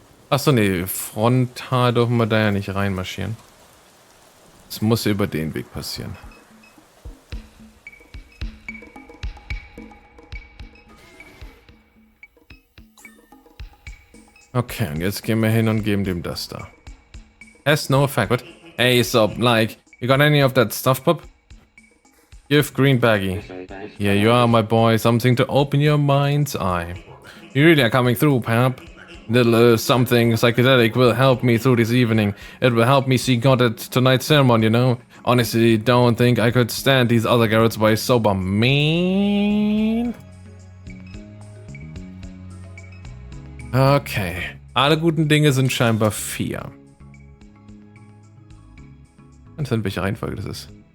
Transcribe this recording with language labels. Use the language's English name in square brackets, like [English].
[German] Achso, nee, frontal dürfen wir da ja nicht reinmarschieren. Das muss ja über den Weg passieren. Okay, und jetzt gehen wir hin und geben dem das da. [English] Has no effect. What? Hey, so, like, you got any of that stuff, pup? Give green baggy. Here you are, my boy. Something to open your mind's eye. You really are coming through, pap. Little something psychedelic will help me through this evening. It will help me see God at tonight's sermon, you know? Honestly, don't think I could stand these other Garrett's by sober mean. Okay. [German] Alle guten Dinge sind scheinbar 4. Und dann welche Reihenfolge das ist.